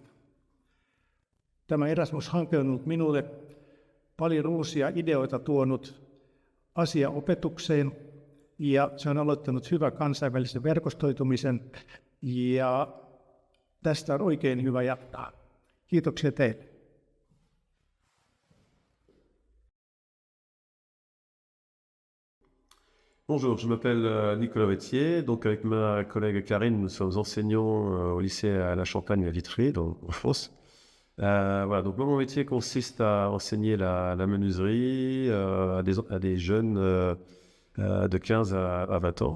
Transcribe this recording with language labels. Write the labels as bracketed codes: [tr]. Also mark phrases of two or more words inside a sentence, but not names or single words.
[fi] Tämä Erasmus-hanke on ollut minulle paljon uusia ideoita tuonut asiaopetukseen ja se on aloittanut hyvän kansainvälisen verkostoitumisen ja tästä on oikein hyvä jatkaa. Kiitoksia teille. [fr] Bonjour, je m'appelle Nicolas Wettier. Donc avec ma collègue Karine, nous sommes enseignants au lycée à la Champagne à Vitry, en France. Voilà, donc mon métier consiste à enseigner la menuiserie à des jeunes de 15 à 20 ans.